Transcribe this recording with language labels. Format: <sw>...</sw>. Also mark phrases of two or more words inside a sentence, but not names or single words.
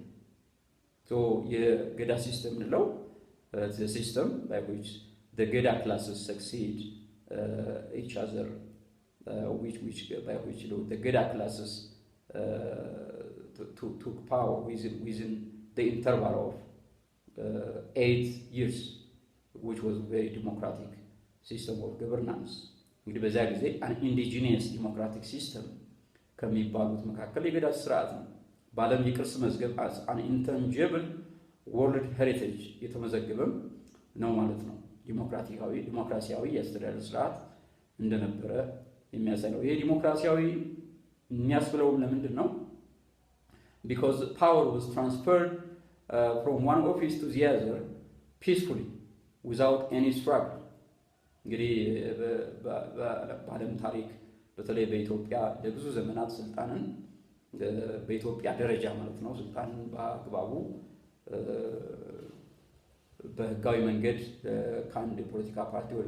<en>So the Gadaa system the system by which the Gadaa classes succeed each other, by which the Gadaa classes took power within the interval of 8 years, which was a very democratic system of governance. An indigenous democratic system</en> <am>ከሚባሉት መካከል የገዳ ስርዓት ነው። በዓለም የቅርስ መዝገብ</am> <en>an intangible world heritage</en> <am>የተመዘገበም ነው ማለት ነው። ዲሞክራሲያዊ የአስተዳደር ስርዓት እንደነበረ የሚያሳይ ነው። ይሄ ዲሞክራሲያዊ የሚያስብለው ለምንድን ነው?</am> <en>Because power was transferred from one office to the other peacefully without any struggle.</en> <am>እንግዲህ በዓለም ታሪክ በተለይ በኢትዮጵያ ለብዙ ዘመናት ስልጣንን በኢትዮጵያ ደረጃ ማለት ነው ስልጣንን በአግባቡ በህጋዊ መንገድ ከአንድ ፖለቲካ ፓርቲ ወደ</am>